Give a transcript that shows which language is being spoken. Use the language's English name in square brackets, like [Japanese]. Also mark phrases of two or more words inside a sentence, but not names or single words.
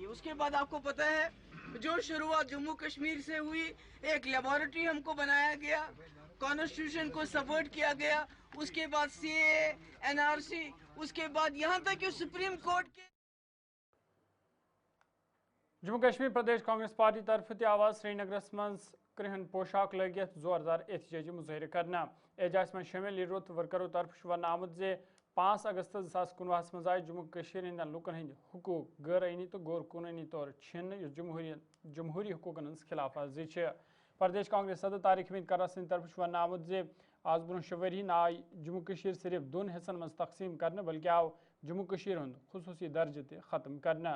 [Hindi] उसके बाद आपको पता है जो शुरुआत जम्मू कश्मीर से हुई, एक लेबोरेटरी हमको बनाया गया, कॉन्स्टिट्यूशन को सबवर्ट किया गया, उसके बाद CAA, NRC, उसके बाद यहाँ तक कि सुप्रीम कोर्ट के [Kashmiri] जम्मू कश्मीर प्रदेश कांग्रेस पार्टी तरफ आवाज श्रीनगर मज कृहन पोशाक लगित जोरदार एहतजाजी मुजाहरे करना। एजाज में शामिल लीडरों तो वर्करों तरफ वन आमुद 5 अगस्त 2019 मज आय जम्मू कश्मीर हंद लुकन हंद हुकूक गैर आईनी तो गैर कानूनी तौर छीन जमहूरी हुकूकन हज खिलाफ वर्जी। प्रदेश कांग्रेस सदर तारिक हमीद कर्रा सिंह तरफ वन आमुद आज ब्रोह 6 वरी आय जम्मू कश्मीर सिर्फ 2 हिस्सन मज तकसीम करने बल्कि आव जम्मू कश्मीर हंद खुसूसी दर्ज ते खत्म करना।